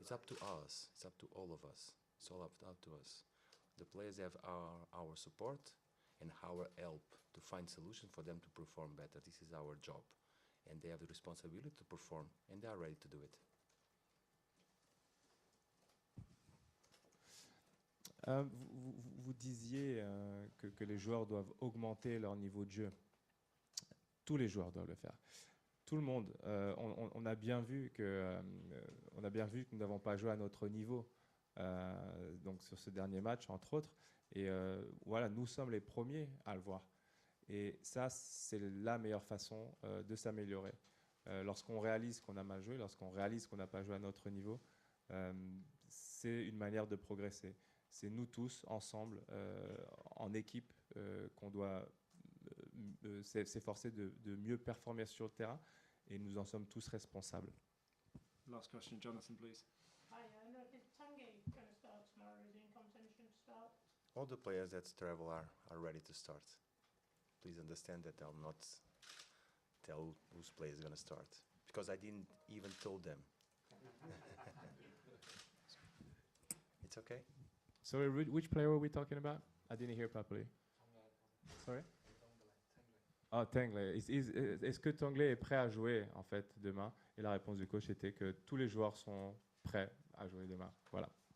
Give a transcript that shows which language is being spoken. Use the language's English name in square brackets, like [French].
[English] It's up to us. It's up to all of us. It's all up to us. The players have our support and our help to find solutions for them to perform better. This is our job. And they have the responsibility to perform, and they are ready to do it. [French] Vous disiez que les joueurs doivent augmenter leur niveau de jeu. Tous les joueurs doivent le faire. Tout le monde. On a bien vu que nous n'avons pas joué à notre niveau donc sur ce dernier match, entre autres. Et voilà, nous sommes les premiers à le voir. Et ça, c'est la meilleure façon de s'améliorer. Lorsqu'on réalise qu'on a mal joué, lorsqu'on réalise qu'on n'a pas joué à notre niveau, c'est une manière de progresser. C'est nous tous, ensemble, en équipe, qu'on doit s'efforcer de mieux performer sur le terrain, et nous en sommes tous responsables. [English] Last question, Jonathan, please. Hi, I know, is Tanguy going to start tomorrow? Is he in contention to start? All the players that travel are ready to start. Please understand that I'll not tell whose player is going to start, because I didn't even told them. It's okay? Sorry, which player were we talking about? I didn't hear properly. Sorry? Ah, Tanguy. [French] Est-ce que Tanguy est prêt à jouer, en fait, demain? Et la réponse du coach était que tous les joueurs sont prêts à jouer demain. Voilà.